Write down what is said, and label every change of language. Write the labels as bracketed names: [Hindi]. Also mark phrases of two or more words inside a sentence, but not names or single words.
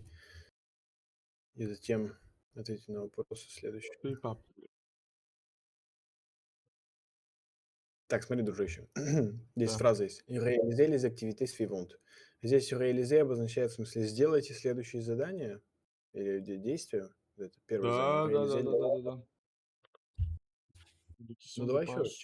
[Russian] И затем ответить на вопросы следующие. [French] C'est pas. [Russian] Так, смотри, дружище. Здесь Да. фраза есть. [French] Réalisez les activités suivantes. [Russian] Здесь réaliser обозначает, в смысле, сделайте следующие задания или действия. Это первое задание. Да, да, да, Réaliser. да, да, да, да. [French] Des [Russian] Ну, [French] questions de [Russian] давай еще раз